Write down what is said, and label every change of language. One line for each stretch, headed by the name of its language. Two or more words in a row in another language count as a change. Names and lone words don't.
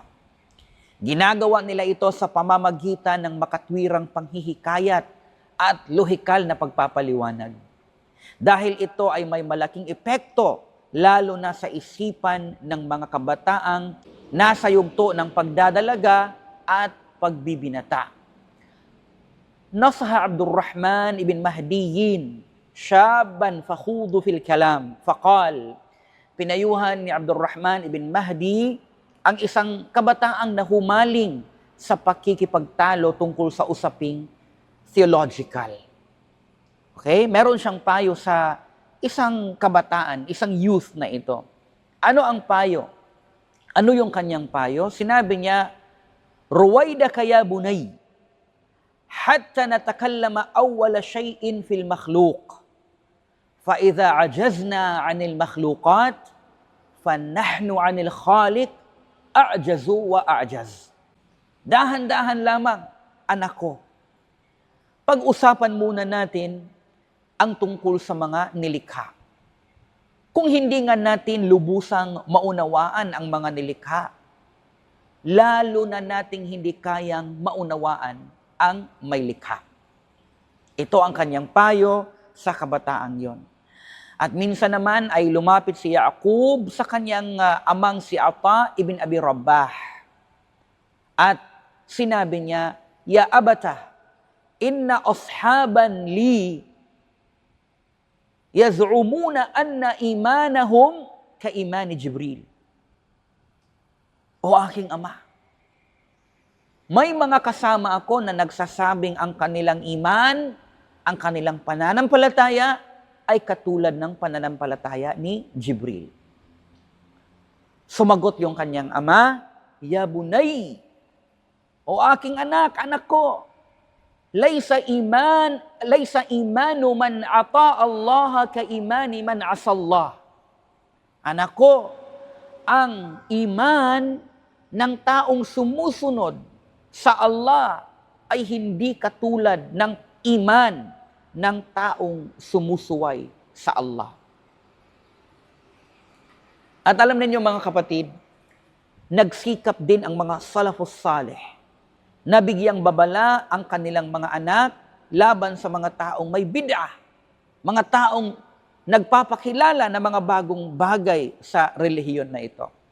Filipino: Ginagawa nila ito sa pamamagitan ng makatwirang panghihikayat at lohikal na pagpapaliwanag. Dahil ito ay may malaking epekto lalo na sa isipan ng mga kabataang nasa yugto ng pagdadalaga at pagbibinata.
Arabic: نصح عبد الرحمن بن مهدي شابا خاض في الكلام فقال,
Filipino: pinayuhan ni Abdurrahman ibn Mahdi ang isang kabataang nahumaling sa pakikipagtalo tungkol sa usaping theological. Okay? Meron siyang payo sa isang kabataan, isang youth na ito. Ano ang payo? Ano yung kanyang payo? Sinabi niya,
Arabic: رويدك يا بني, حتى نتكلم أول شيء في المخلوق فإذا عجزنا عن المخلوقات فنحن عن الخالق أعجز وأعجز.
Filipino: Dahan-dahan lamang, anak ko. Pag-usapan muna natin ang tungkol sa mga nilikha. Kung hindi nga natin lubusang maunawaan ang mga nilikha, lalo na nating hindi kayang maunawaan ang may likha. Ito ang kanyang payo sa kabataang yon. At minsan naman ay lumapit si Yaqub sa kanyang amang si Ata ibn Abi Rabah. At sinabi niya,
Arabic: يا أبت إن أصحابا لي يزعمون أن إيمانهم كإيمان جبريل.
Filipino: O aking ama, may mga kasama ako na nagsasabing ang kanilang iman, ang kanilang pananampalataya ay katulad ng pananampalataya ni Jibril. Sumagot yung kanyang ama,
Arabic: يا بني,
Filipino: o aking anak, anak ko,
Arabic: ليس إيمان من أطاع الله كإيمان من عصى الله.
Filipino: Anak ko, ang iman ng taong sumusunod sa Allah ay hindi katulad ng iman ng taong sumusuway sa Allah. At alam ninyo mga kapatid, nagsikap din ang mga
Arabic: السلف الصالح
Filipino: na bigyang babala ang kanilang mga anak laban sa mga taong may bid'ah, mga taong nagpapakilala ng mga bagong bagay sa relihiyon na ito.